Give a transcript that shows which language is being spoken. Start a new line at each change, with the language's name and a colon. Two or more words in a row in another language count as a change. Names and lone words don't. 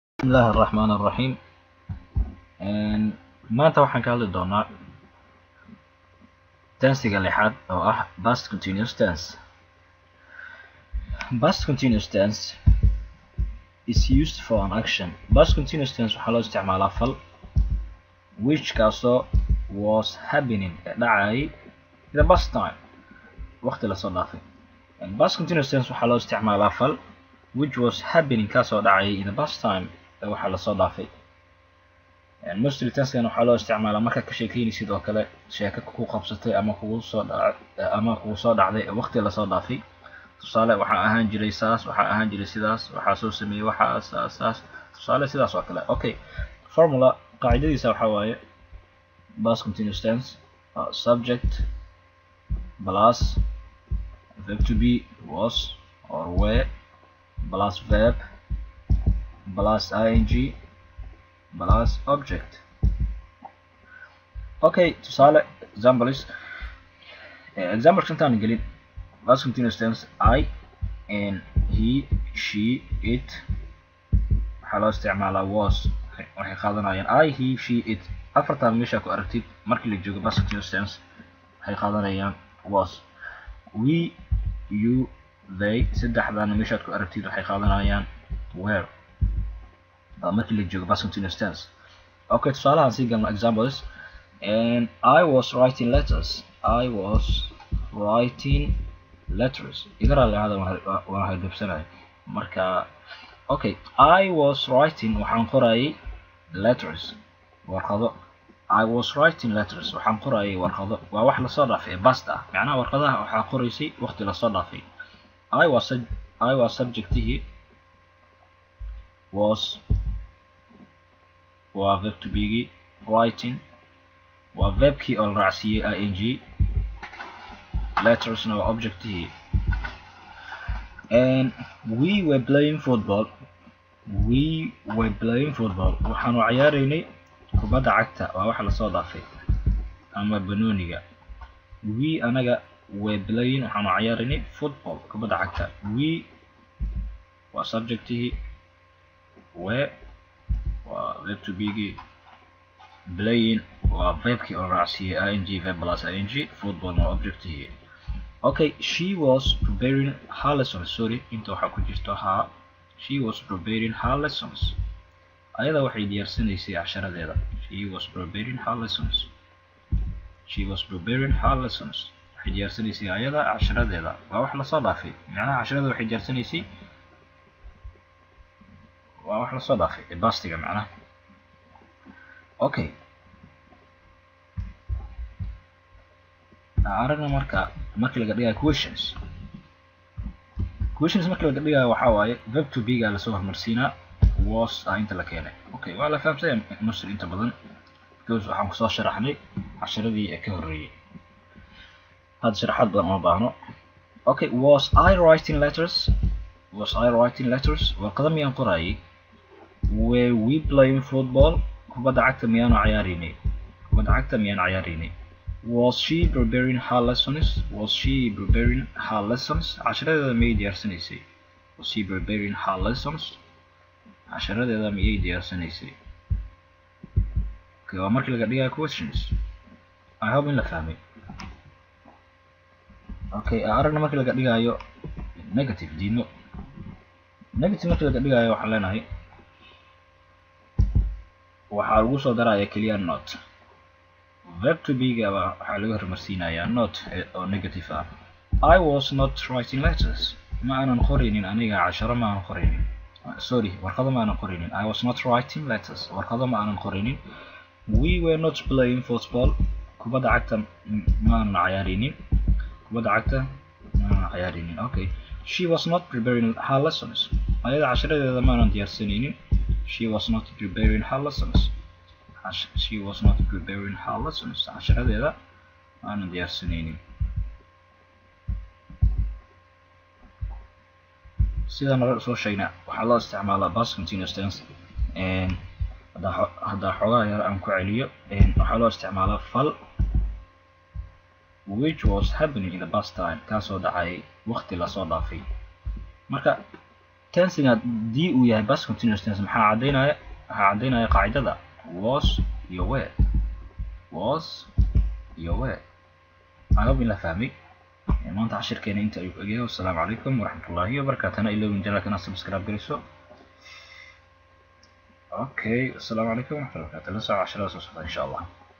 Arabic: الله الرحمن الرحيم.
Somali: maanta waxaan ka hadli doonaa tensiga lixaad oo ah
English: past continuous tense. Past continuous tense is used for an action. Past continuous tense
Somali: waxaa loo isticmaalaa fal which kaasoo
English: was happening
Somali: dhacay
English: in the past time
Somali: waqti la soo dhaafay.
English: Past continuous tense
Somali: waxaa loo isticmaalaa fal
English: which was happening
Somali: kaasoo dhacay
English: in the past time
Somali: waxa la soo dhaafay.
English: Mostly tense
Somali: waxaa loo isticmaalaa marka ka sheekeynaysid oo kale sheeko ku qabsatay ama kugu soo dhacday waqti la soo dhaafay. tusaale waxa ahaan jiray saas, waxa ahaan jiray sidaas, waxa soo sameeyay waxa saas, tusaale sidaas oo kale. Okay, formula qaacidadiisa waxa waaye
English: past continuous tense subject plus verb to be was or were plus verb plus ing plus object.
Somali: Okay, tusaale examples. Example intaan gelin
English: past continuous tense I and he, she, it
Somali: waxaa loo isticmaalaa was waxay qaadanayaan
English: I, he, she, it.
Somali: afartan meesha ku aragtid markii la joogo
English: past continuous tense
Somali: waxay qaadanayaan was.
English: We, you, they
Somali: saddexdan meesha ku aragtid waxay qaadanayaan were markii la joogo
English: past continuous tense.
Somali: Okay, tusaalahan sii galno examples.
English: And I was writing letters. I was writing letters.
Somali: Idara lahada waan hadabsanahay marka.
English: Okay, I was writing
Somali: waxaan qorayay
English: letters warqado. I was writing letters
Somali: waxaan qorayay warqado. waa wax la soo dhaafay past ah, macnaha warqadaha waxaa qoraysay waqti la soo dhaafay.
English: I was
Somali: subjectihi was waa
English: verb to be writing
Somali: waa verbkii oo la raacsiiyey ing. Letters waa objectihi.
English: And we were playing football. We were playing football
Somali: waxaanu ciyaaraynay kubadda cagta waa wax la soo dhaafay ama banooniga. We anaga
English: were playing
Somali: waxaanu ciyaaraynay football kubadda cagta. We waa subjectihi, were waa
English: verb to be playing
Somali: waa verbkii oo raacsiiyey
English: ing verb plus ing.
Somali: Football waa objectihi.
English: Okay, she was preparing her lessons. Sorry,
Somali: inta waxaa ku jirto her.
English: She was preparing her lessons.
Somali: ayada waxay diyaarsanaysay casharadeeda.
English: She was preparing her lessons. She was preparing her lessons.
Somali: waxay diyaarsanaysay ayada casharadeeda waa wax la soo dhaafay, macnaha casharada waxay diyaarsanaysay waa wax la soo dhaafay pastiga macnaha. Okay, aragna markii laga dhigayo questions. Markii laga dhigayo waxaa waaye
English: verb to be
Somali: ga la soo hormarsiinaa was inta la keenay. Okay, waa la fahamsay nusr inta badan because waxaan ku soo sharaxnay casharadii ka horeeyay. had sharaxaad badan uma baahno.
English: Okay, was I writing letters? Was I writing letters?
Somali: warqado miyaan qorayay?
English: Were we playing football?
Somali: kubadda cagta miyaan ciyaaraynay?
English: Was she preparing her lessons? Was she preparing her lessons?
Somali: casharadeeda miyay diyaarsanaysay?
English: Was she preparing her lessons?
Somali: casharadeeda miyay diyaarsanaysay? Okay, waa markii laga dhigayo questions.
English: I hope
Somali: in la fahmay. Okay, aragna markii laga dhigayo negative diino. Negative markii laga dhigayo waxaan leenahay waxaa lagu soo daraya keliya not. Verb to be ga waxaa laga hormarsiinayaa not oo negative ah.
English: I was not writing letters.
Somali: ma aanan qoraynin aniga casharo ma aanan qoraynin. Sorry, warqado ma aanan qoraynin.
English: I was not writing letters.
Somali: warqado ma aanan qoraynin.
English: We were not playing football.
Somali: kubadda cagta ma aanan ciyaaraynin.
English: Okay, she was not preparing her lessons.
Somali: ayada casharadeeda ma aanan diyaarsanaynin.
English: She was not preparing her lessons. She was not preparing her lessons.
Somali: casharadeeda ma aanan diyaarsanaynin. sidaan hore soo sheegnay waxaa loo isticmaalaa
English: past continuous tense.
Somali: haddaa xoogaa yar aan ku celiyo waxaa loo isticmaalaa fal
English: which was happening in the past time
Somali: kaasoo dhacay waqti la soo dhaafay. marka tensiga dii uu yahay
English: past continuous tense
Somali: maxaa caddaynaya qaacidada was iyo were
English: I hope
Somali: in la fahmay maanta cashirkeena inta ayuu egayo.
Arabic: السلام عليكم ورحمة الله وبركاته.
Somali: Ilowin janaalka inaad subscribe geliso. Okay,
Arabic: السلام عليكم ورحمة الله وبركاته.
Somali: La socod casharada soo socda
Arabic: إن شاء الله.